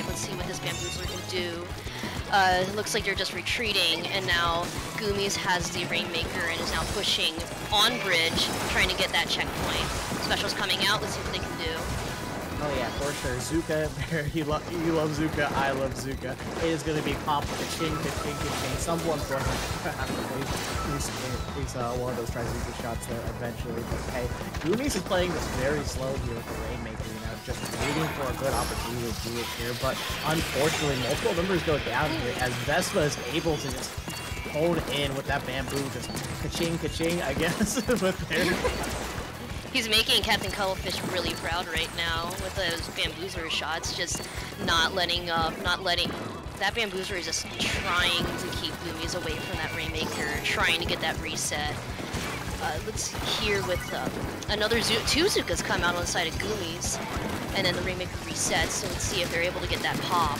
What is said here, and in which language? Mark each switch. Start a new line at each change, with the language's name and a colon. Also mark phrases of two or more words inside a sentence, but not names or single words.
English: Let's see what this Bamboozler can do. It looks like they're just retreating, and now Goomies has the Rainmaker and is now pushing on bridge, trying to get that checkpoint. Special's coming out, let's see what they can do. Oh yeah, for sure. Zuka, you love Zuka, I love Zuka. It is going to be competition, ka-ching. Someone's going to have to face one of those try-Zuka shots there eventually. But hey, Goomies is playing this very slow here with the Rainmaker, you know, just waiting for a good opportunity to do it here. But unfortunately, multiple numbers go down here as VESPA is able to just hold in with that bamboo, just ka-ching, ka-ching, I guess, with their... He's making Captain Cuttlefish really proud right now with those bamboozer shots, just not letting up, not letting... That bamboozer is just trying to keep Goomies away from that Rainmaker, trying to get that reset. Let's hear with another two Zukas come out on the side of Goomies, and then the Rainmaker resets, so let's see if they're able to get that pop.